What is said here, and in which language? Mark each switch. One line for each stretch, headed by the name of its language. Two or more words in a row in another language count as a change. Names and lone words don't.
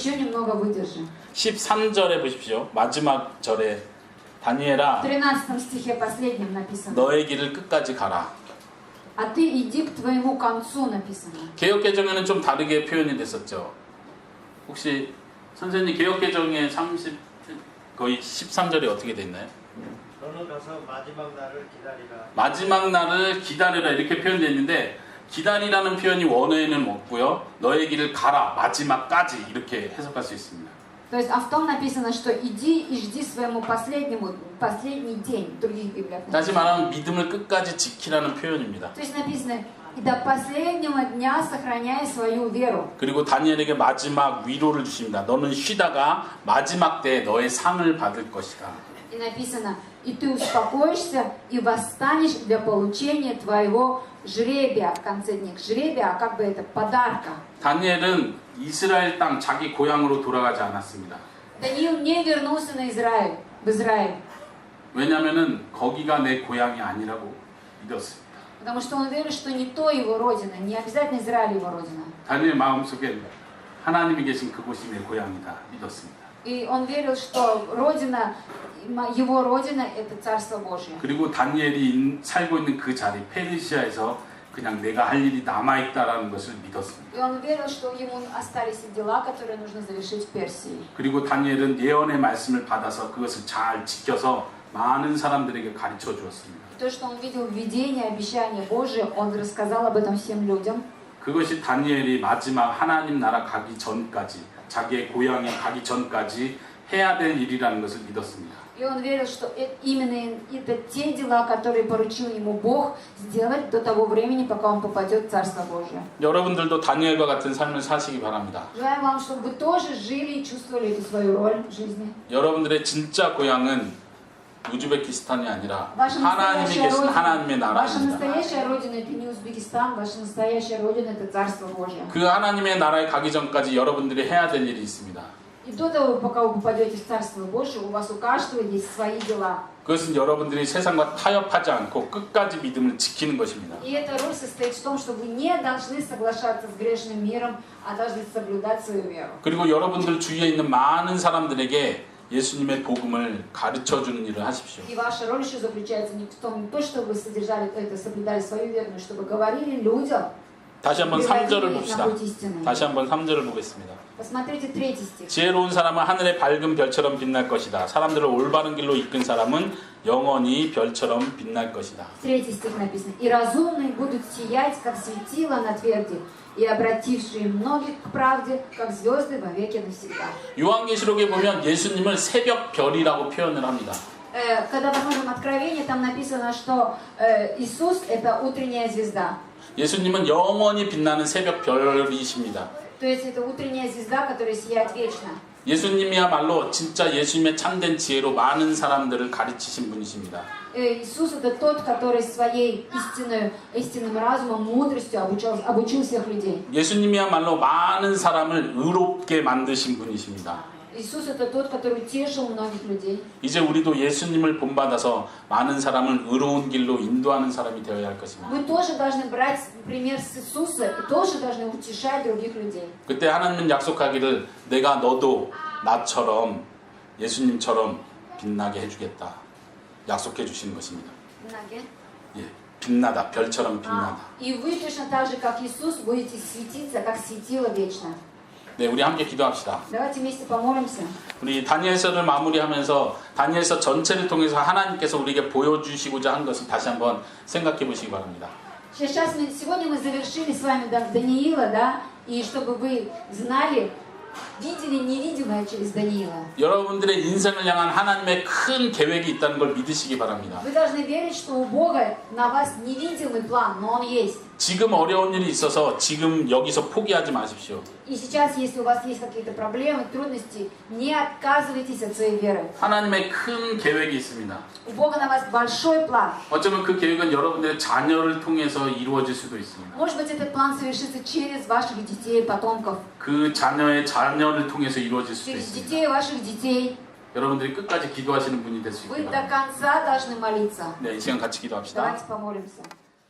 Russian: Еще немного выдержи.
Korean: 13절에 보십시오. 마지막 절에 다니엘아
Russian: В 13 стихе последнем написано.
Korean: 너의 길을 끝까지 가라.
Russian: А ты иди к твоему концу написано.
Korean: 개역개정에는 좀 다르게 표현이 됐었죠. 혹시 선생님 개역개정의 거의 13절이 어떻게 돼 있나요? 너는 가서 마지막 날을 기다리라. 마지막 날을 기다리라 이렇게 표현되어 있는데 기다리라는 표현이 원어에는 없고요. 너의 길을 가라 마지막까지 이렇게 해석할 수 있습니다.
Russian: То есть, а в том написано, что иди и жди своему последний день. В других библиях
Korean: 다시
Russian: написано.
Korean: 말하면 믿음을 끝까지 지키라는 표현입니다.
Russian: То есть написано, и до последнего дня сохраняй свою веру.
Korean: 그리고 다니엘에게 마지막 위로를 주십니다. 너는 쉬다가 마지막 때에 너의 상을 받을 것이다.
Russian: И написано, и ты успокоишься и восстанешь для получения твоего жребия в конце дней. Жребия, а как бы это подарка.
Korean: 다니엘은 이스라엘 땅 자기 고향으로 돌아가지 않았습니다.
Russian: Даниил не вернулся на Израиль, в Израиль,
Korean: 왜냐하면 거기가 내 고향이 아니라고 믿었습니다.
Russian: потому что он верит, что не то его родина, не обязательно Израиль его родина.
Korean: 다니엘 마음속에 하나님이 계신 그곳이 내 고향이다 믿었습니다.
Russian: И он верил, что родина, его родина это Царство Божье.
Korean: 그리고 다니엘이 살고 있는 그 자리 페르시아에서 그냥 내가 할 일이 남아있다라는 것을 믿었습니다.
Russian: И он верил, что ему остались дела, которые нужно завершить в Персии.
Korean: 그리고 다니엘은 예언의 말씀을 받아서 그것을 잘 지켜서 많은 사람들에게 가르쳐 주었습니다.
Russian: То, что он видел видение, обещание Божие, он рассказал об этом всем людям.
Korean: 그것이 다니엘이 마지막 하나님 나라 가기 전까지, 자기의 고향에 가기 전까지 해야 될 일이라는 것을 믿었습니다.
Russian: И он верил, что именно это те дела, которые поручил ему Бог сделать до того времени, пока он попадет в Царство Божие.
Korean: 여러분들도 다니엘과 같은 삶을 사시기 바랍니다.
Russian: Желаю вам, чтобы вы тоже жили и чувствовали эту свою роль в жизни.
Korean: 여러분들의 진짜 고향은 우즈베키스탄이 아니라
Russian: Ваша
Korean: 하나님이
Russian: настоящая
Korean: 계신 하나님의
Russian: родина, ваша
Korean: 나라입니다.
Russian: настоящая родина это не Узбекистан, ваша настоящая родина это Царство Божье.
Korean: 그 하나님의 나라에 가기 전까지 여러분들이 해야 될 일이 있습니다.
Russian: И до того, пока вы попадете в Царство Божье, у вас у каждого есть свои дела.
Korean: 그것은 여러분들이 세상과 타협하지 않고 끝까지 믿음을 지키는 것입니다.
Russian: И эта роль состоит в том, что вы не должны соглашаться с грешным миром, а должны соблюдать свою веру.
Korean: 그리고 여러분들 주위에 있는 많은 사람들에게 예수님의 복음을 가르쳐 주는 일을 하십시오.
Russian: И ваша роль еще заключается не в том, не то, что вы содержали это, соблюдали свою веру, но чтобы говорили людям,
Korean: 다시 한번 3절을
Russian: приводили их
Korean: 봅시다.
Russian: на путь истины.
Korean: 다시 한번 3절을 보겠습니다.
Russian: Посмотрите 3 стих.
Korean: 지혜로운 사람은 하늘의 밝은 별처럼 빛날 것이다. 사람들을 올바른 길로 이끈 사람은 영원히 별처럼 빛날 것이다.
Russian: 3 стих написано. «И разумные будут сиять, как светило на тверди, и обратившие многих к правде, как звезды во веки навсегда».
Korean: 요한계시록에 보면 예수님을 새벽 별이라고 표현을 합니다.
Russian: Когда посмотрим Откровение, там написано, что Иисус – это утренняя звезда.
Korean: 예수님은 영원히 빛나는 새벽 별이십니다.
Russian: То есть это утренняя звезда, которая сияет вечно.
Korean: 예수님이야말로 진짜 예수님의 참된 지혜로 많은 사람들을 가르치신 분이십니다.
Russian: Иисус – это тот, который своей истинным разумом, мудростью обучил всех людей.
Korean: 예수님이야말로 많은 사람을 의롭게 만드신 분이십니다.
Russian: Иисус – это тот, который утешил многих людей.
Korean: 이제 우리도 예수님을 본받아서 많은 사람을 의로운 길로 인도하는 사람이 되어야 할 것입니다.
Russian: Мы тоже должны брать пример с Иисуса и тоже должны утешать других людей.
Korean: 그때 하나님은 약속하기를 내가 너도 나처럼 예수님처럼 빛나게 해주겠다. 약속해 주시는 것입니다. 예, 빛나다, 별처럼 빛나다.
Russian: И вы точно так же, как Иисус, будете светиться, как светило вечно.
Korean: 네, 우리 함께 기도합시다.
Russian: Давайте вместе помолимся.
Korean: 우리 다니엘서를 마무리하면서 다니엘서 전체를 통해서 하나님께서 우리에게 보여주시고자 한 것을 다시 한번 생각해 보시기 바랍니다.
Russian: Сегодня мы завершили с вами Даниила, да? И чтобы вы знали, видели невидимое через Даниила.
Korean: 여러분들의 인생을 향한 하나님의 큰 계획이 있다는 걸 믿으시기 바랍니다.
Russian: Вы должны верить, что у Бога на вас невидимый план, но он есть.
Korean: 지금 어려운 일이 있어서 지금 여기서 포기하지 마십시오.
Russian: И сейчас, если у вас есть какие-то проблемы, трудности, не отказывайтесь от своей веры.
Korean: 하나님의 큰 계획이 있습니다.
Russian: У Бога на вас большой план.
Korean: 어쩌면 그 계획은 여러분들의 자녀를 통해서 이루어질 수도 있습니다.
Russian: Может быть, этот план совершится через ваших детей, потомков,
Korean: 그 자녀의 자녀를 통해서 이루어질 수도
Russian: через
Korean: 있습니다.
Russian: детей ваших детей.
Korean: 여러분들이 끝까지 기도하시는 분이 될 수
Russian: Вы
Korean: 있기
Russian: до
Korean: 바랍니다.
Russian: конца должны молиться.
Korean: 네, 이 시간 같이 기도합시다.
Russian: Давайте помолимся.